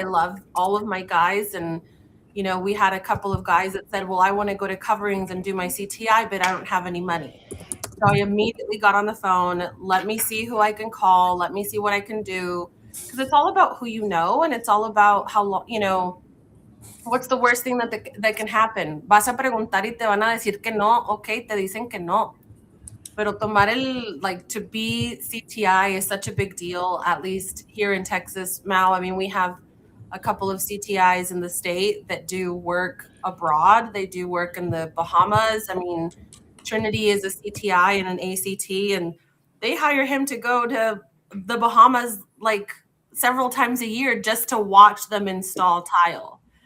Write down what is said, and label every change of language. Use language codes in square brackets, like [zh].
[en] I love all of my guys. And, you know, we had a couple of guys that said, well, I want to go to coverings and do my CTI, but I don't have any money. So I immediately got on the phone. Let me see who I can call. Let me see what I can do. Because it's all about who you know, and it's all about how long, you know, what's the worst thing that can happen? [es] Vas a preguntar y te van a decir que no. Okay, te dicen que no. Pero tomar [en] like, to be CTI is such a big deal, at least here in Texas, Mal. I mean, we have a couple of CTIs in the state that do work abroad. They do work in the Bahamas. I mean, Trinity is a CTI and an ACT, and they hire him to go to the Bahamas like several times a year just to watch them install tile.